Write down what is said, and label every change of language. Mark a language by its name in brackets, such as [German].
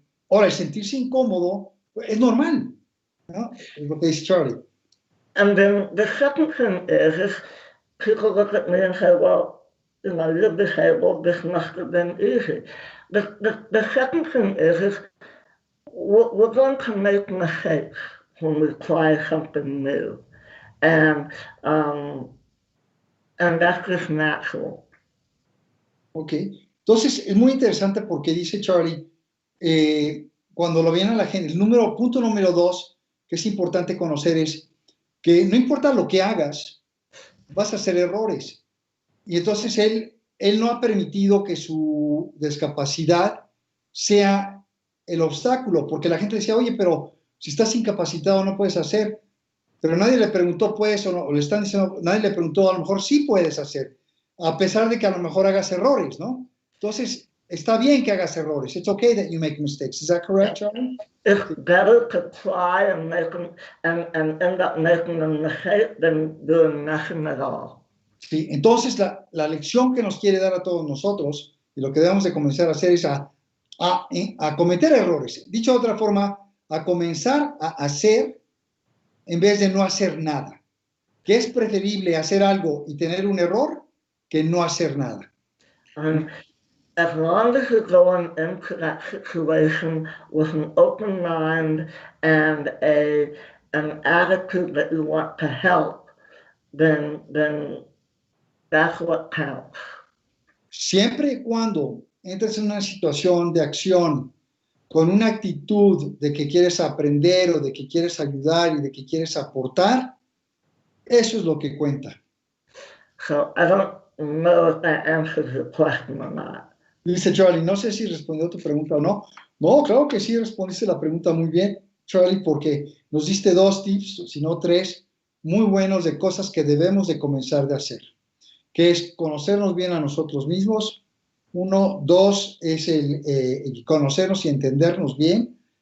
[Spanish] Ahora, el sentirse incómodo es normal, ¿no? Es lo que dice Charly. [English] And then the second thing is people look at me and say, well, you know, you're disabled, this must have been easy. The second thing is we're going to make mistakes when we try something new, and um, and that's just natural. [Spanish] Ok, entonces es muy interesante porque dice Charly, cuando lo viene a la gente, punto número 2, que es importante conocer es que no importa lo que hagas, vas a hacer errores. Y entonces él no ha permitido que su discapacidad sea el obstáculo, porque la gente decía, oye, pero si estás incapacitado no puedes hacer, pero nadie le preguntó, ¿puedes o no? O le están diciendo, nadie le preguntó, a lo mejor sí puedes hacer, a pesar de que a lo mejor hagas errores, ¿no? Entonces, está bien que hagas errores. [English] It's okay that you make mistakes. Is that correct, Charly? It's better to try and and end up making a mistake than doing nothing at all. [Spanish] Sí, entonces la lección que nos quiere dar a todos nosotros, y lo que debemos de comenzar a hacer es a cometer errores. Dicho de otra forma, a comenzar a hacer en vez de no hacer nada. Que es preferible hacer algo y tener un error que no hacer nada. [English] As long as you're going into that situation with an open mind and an attitude that you want to help, then that's what counts. [Spanish] Siempre y cuando entres en una situación de acción con una actitud de que quieres aprender o de que quieres ayudar y de que quieres aportar, eso es lo que cuenta. [English] So I don't know if that answers your question or not. [Spanish] Dice Charly, no sé si respondió tu pregunta o no. No, claro que sí, respondiste la pregunta muy bien, Charly, porque nos diste 2 tips, si no 3, muy buenos de cosas que debemos de comenzar de hacer, que es conocernos bien a nosotros mismos. 1, 2, es el conocernos y entendernos bien.